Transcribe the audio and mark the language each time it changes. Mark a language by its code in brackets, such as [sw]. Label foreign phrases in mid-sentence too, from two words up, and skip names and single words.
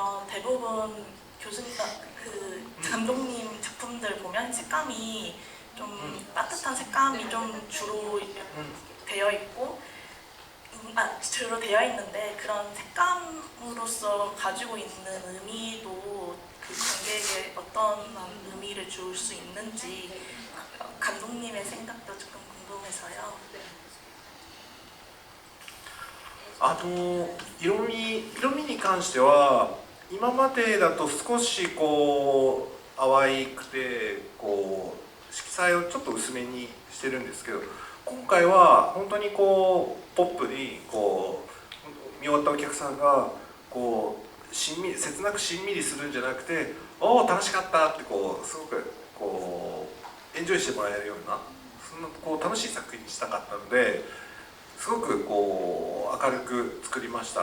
[ko] 대부분 교수님, 그 감독님 작품들 보면 색감이 좀 따뜻한 색감이 좀 주로 되어 있고, 주로 되어 있는데 그런 색감으로서 가지고 있는 의미도 그 관객에게 어떤 의미를 줄 수 있는지 감독님의 생각도 조금 궁금해서요. [ja] 色味に関しては今までだと少しこう淡くてこう色彩をちょっと薄めにしてるんですけど、今回は本当にこうポップにこう見終わったお客さんがこう切なくしんみりするんじゃなくて、おお楽しかったってこうすごくこうエンジョイしてもらえるような、そんなこう楽しい作品にしたかったので、すごくこう明るく作りました。